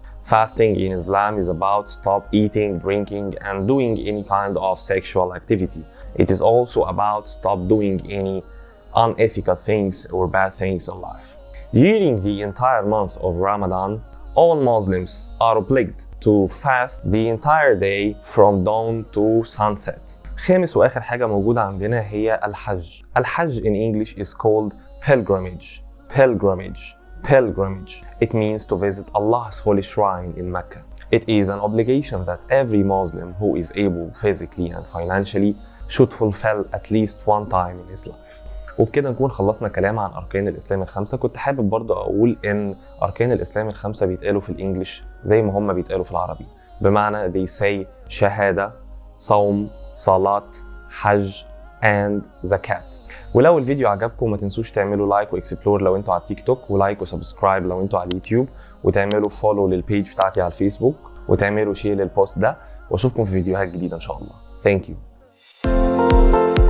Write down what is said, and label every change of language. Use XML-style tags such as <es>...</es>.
<en>Fasting in Islam is about stop eating, drinking, and doing any kind of sexual activity. It is also about stop doing any unethical things or bad things in life. During the entire month of Ramadan, all Muslims are obliged to fast the entire day from dawn to sunset.</en> <ar>خامس وآخر حاجة موجودة عندنا هي الحج.</ar> <en>الحج in English is called pilgramage. It means to visit Allah's holy shrine in Mecca. It is an obligation that every Muslim who is able physically and financially should fulfill at least one time in his life.</en> <ar>وبكده نكون خلصنا كلام عن أركان الإسلام الخمسة. كنت حابب برضه أقول إن أركان الإسلام الخمسة بيتقالوا في الإنجليش زي ما هم بيتقالوا في العربي، بمعنى</ar> <en>they say</en> <ar>شهادة، صوم، صلاة، حج and زكاة. ولو الفيديو عجبكم ما تنسوش تعملوا لايك واكسبلور لو انتوا على التيك توك، ولايك وسبسكرايب لو انتوا على اليوتيوب، وتعملوا فولو للبيج بتاعتي على الفيسبوك، وتعملوا شير للبوست ده، واشوفكم في فيديوهات جديدة ان شاء الله.</ar> <en>Thank you.</en>